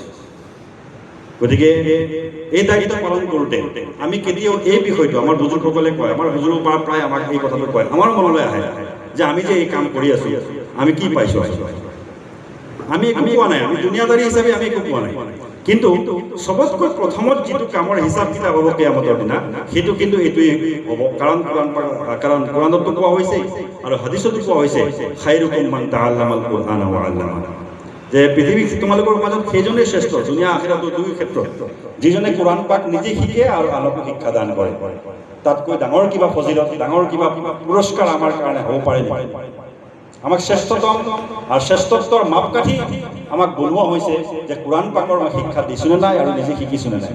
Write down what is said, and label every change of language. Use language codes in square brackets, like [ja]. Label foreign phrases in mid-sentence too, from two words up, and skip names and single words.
[as] গতিকে এই দায়িত্ব পালন কৰোঁতে আমি কেতিয়াও এই বিষয়টো, আমাৰ বুজুৰ্গসকলে কয়, আমাৰ হুজুৰৰ পৰা প্ৰায় আমাক এই কথাটো কয়, আমাৰ মনলৈ আহে যে আমি যে এই কাম কৰি আছোঁ, আমি কি পাইছোঁ? আমি একো পোৱা নাই। আমি দুনিয়াদাৰী হিচাপে আমি একো পোৱা নাই। কিন্তু চবতকৈ প্ৰথমত যিটো কামৰ হিচাপ কিতাপ হ'ব কিয়ামতৰ দিনা, সেইটো কিন্তু এইটোৱেই হ'ব। কাৰণ কোৰআনতো কোৱা হৈছে আৰু হাদিছতো কোৱা হৈছে, [ar] خيركم من تعلم القرآن وعلمه, [as] যে পৃথিৱীত তোমালোকৰ মাজত সেইজনেই শ্ৰেষ্ঠ, দুনিয়া আখিৰাতো দুই ক্ষেত্ৰত, যিজনে কোৰআন পাক নিজে শিকে আৰু আনকো শিক্ষা দান কৰে। তাতকৈ ডাঙৰ কিবা ফজিলত, ডাঙৰ কিবা পুৰস্কাৰ আমাৰ কাৰণে হ'ব পাৰে নেকি? আমাক শ্ৰেষ্ঠতম আৰু শ্ৰেষ্ঠত্বৰ মাপকাঠি আমাক বনোৱা হৈছে যে কোৰআন পাকৰ মই শিক্ষা দিছোঁ নে নাই আৰু নিজে শিকিছোঁ নে নাই।